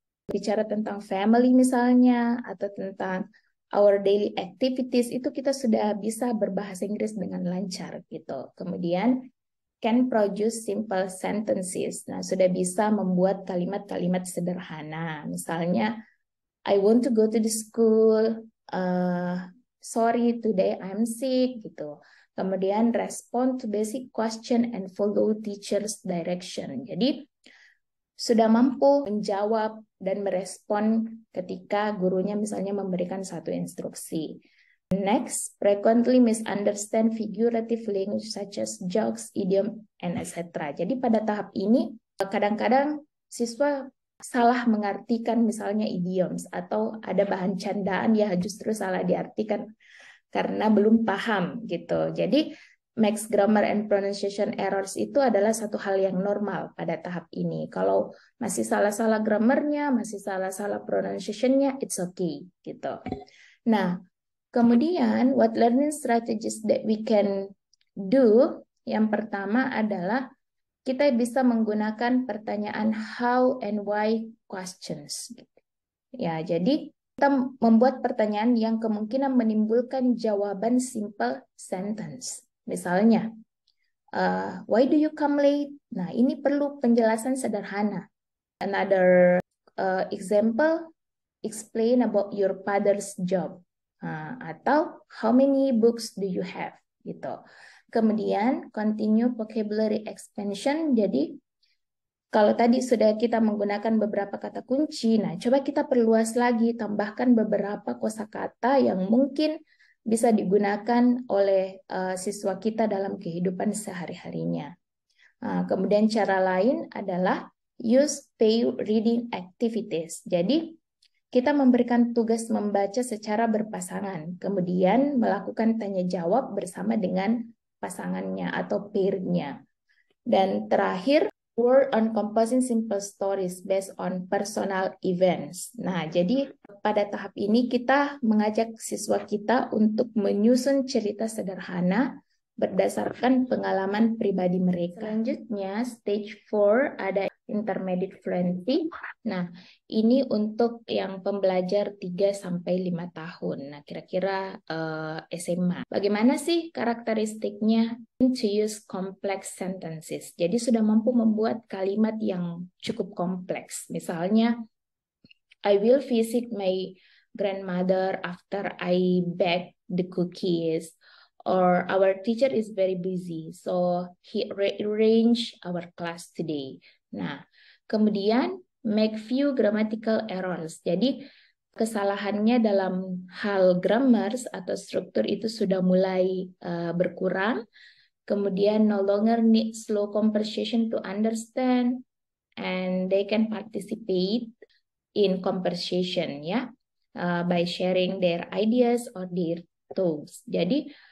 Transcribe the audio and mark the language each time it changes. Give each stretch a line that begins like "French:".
Indonesian: Bicara tentang family misalnya, atau tentang
English: our daily activities,
Indonesian: itu kita sudah bisa berbahasa Inggris dengan lancar gitu.
English: Kemudian, can produce simple sentences.
Indonesian: Nah, sudah bisa membuat kalimat-kalimat sederhana.
English: Misalnya, I want to go to the school, sorry, today I'm sick, gitu. Kemudian respond to basic question and follow teacher's direction.
Indonesian: Jadi sudah mampu menjawab dan merespon ketika gurunya misalnya memberikan satu instruksi.
English: Next, frequently misunderstand figurative language such as jokes, idiom, and etc.
Indonesian: Jadi pada tahap ini kadang-kadang siswa salah mengartikan misalnya idioms atau ada bahan candaan ya justru salah diartikan karena belum paham gitu. Jadi
English: mixed grammar and pronunciation errors
Indonesian: itu adalah satu hal yang normal pada tahap ini. Kalau masih salah-salah grammarnya, masih salah-salah pronunciationnya,
English: it's okay
Indonesian: gitu.
English: Nah, kemudian what learning strategies that we can do?
Indonesian: Yang pertama adalah kita bisa menggunakan pertanyaan
English: how and why questions.
Indonesian: Ya, jadi kita membuat pertanyaan yang kemungkinan menimbulkan jawaban simple sentence.
English: Misalnya, why do you come late?
Indonesian: Nah, ini perlu penjelasan sederhana.
English: Another example, explain about your father's job. Atau how many books do you have? Gitu. Kemudian continue vocabulary expansion.
Indonesian: Jadi kalau tadi sudah kita menggunakan beberapa kata kunci, nah coba kita perluas lagi, tambahkan beberapa kosakata yang mungkin bisa digunakan oleh siswa kita dalam kehidupan sehari-harinya. Kemudian cara lain adalah
English: use pair reading activities.
Indonesian: Jadi kita memberikan tugas membaca secara berpasangan, kemudian melakukan tanya jawab bersama dengan pasangannya atau pair-nya.
English: Dan terakhir, work on composing simple stories based on personal events.
Indonesian: Nah, jadi pada tahap ini kita mengajak siswa kita untuk menyusun cerita sederhana berdasarkan pengalaman pribadi mereka. Selanjutnya, stage 4 ada intermediate fluency. Nah, ini untuk yang pembelajar 3-5 tahun. Nah, kira-kira SMA. Bagaimana sih karakteristiknya?
English: To use complex sentences.
Indonesian: Jadi sudah mampu membuat kalimat yang cukup kompleks.
English: Misalnya, I will visit my grandmother after I bake the cookies. Or our teacher is very busy, so he rearranged our class today. Nah, kemudian make few grammatical errors.
Indonesian: Jadi kesalahannya dalam hal grammar atau struktur itu sudah mulai berkurang.
English: Kemudian no longer need slow conversation to understand, and they can participate in conversation ya by sharing their ideas or their thoughts. Jadi